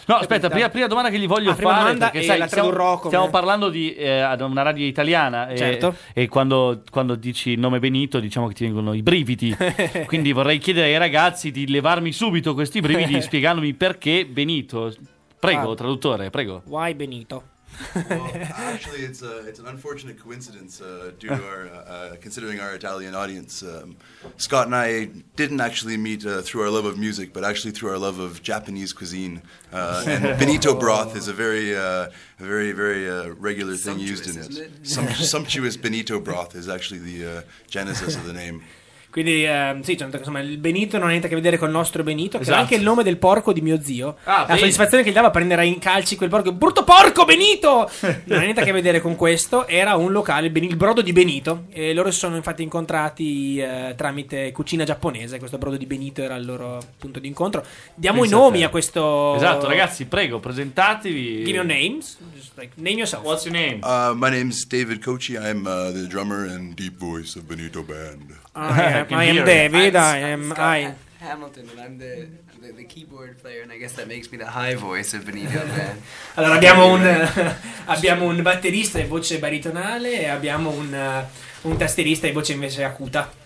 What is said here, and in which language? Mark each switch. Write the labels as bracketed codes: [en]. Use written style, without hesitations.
[it] No, aspetta, prima domanda che gli voglio prima fare. Domanda perché, e sai, la tradurrò come... Stiamo parlando di una radio italiana. Certo. E quando dici il nome Benito, diciamo che ti vengono i brividi. Quindi vorrei chiedere ai ragazzi di levarmi subito questi brividi spiegandomi perché Benito... Prego, ah. Traduttore, prego. [en] Why Benito? Well, actually, it's an unfortunate coincidence due to our considering our Italian audience. Scott and I didn't actually meet through our love of music, but actually through our love of Japanese cuisine. And Benito broth is a very, very regular sumptuous, thing used in it. Sumptuous Benito broth is actually the genesis of the name. [it] Quindi sì, cioè, insomma, il Benito non ha niente a che vedere con il nostro Benito, esatto. Che era anche il nome del porco di mio zio. Ah, la soddisfazione che gli dava prendere in calci quel porco, brutto porco Benito! Non ha niente a che vedere con questo, era un locale, il brodo di Benito, e loro si sono infatti incontrati tramite cucina giapponese, questo brodo di Benito era il loro punto di incontro. Diamo Pensate. I nomi a questo... Esatto, ragazzi, prego, presentatevi. [en] Give your names, just like, name yourself. What's your name? My name's David Cochi, I'm the drummer and deep voice of Benito Band. I am David. I'm Hamilton, and I'm the keyboard player, and I guess that makes me the high voice of Benito Band. [it] Allora abbiamo un batterista e voce baritonale, e abbiamo un tastierista e voce invece acuta.